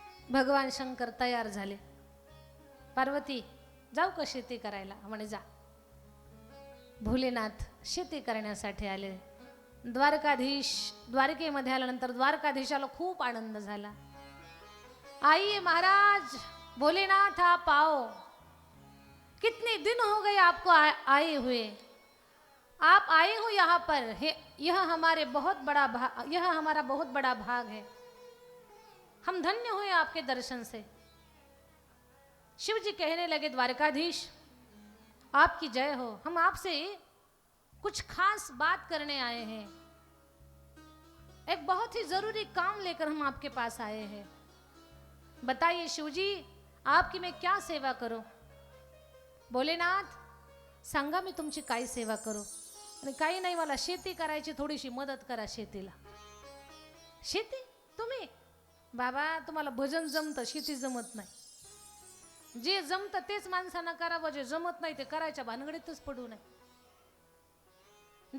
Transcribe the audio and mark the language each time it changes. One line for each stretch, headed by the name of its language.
Marathi: भगवान शंकर तयार झाले. पार्वती जाऊ का शेती करायला. म्हणे जा. भोलेनाथ शेती करण्यासाठी आले. द्वारकेमध्ये आल्यानंतर द्वारकाधीशाला खूप आनंद झाला.
Hindi: आइए महाराज, भोलेनाथ आप आओ, कितने दिन हो गए आपको आए हुए, आप आए हो यहाँ पर, यह हमारा बहुत बड़ा भाग है, हम धन्य हुए आपके दर्शन से. शिव जी कहने लगे, द्वारकाधीश आपकी जय हो, हम आपसे कुछ खास बात करने आए हैं, एक बहुत ही जरूरी काम लेकर हम आपके पास आए हैं. बताइए शिवजी, आपकी मैं क्या सेवा करूं.
Marathi: भोलेनाथ सांगा मी तुमची काय सेवा करू. आणि काही नाही, मला शेती करायची, थोडीशी मदत करा शेतीला. शेती तुम्ही बाबा, तुम्हाला भजन जमतं, शेती जमत नाही. जे जमतं तेच माणसांना करावं, जे जमत नाही ते करायच्या भानगडीतच पडू नये.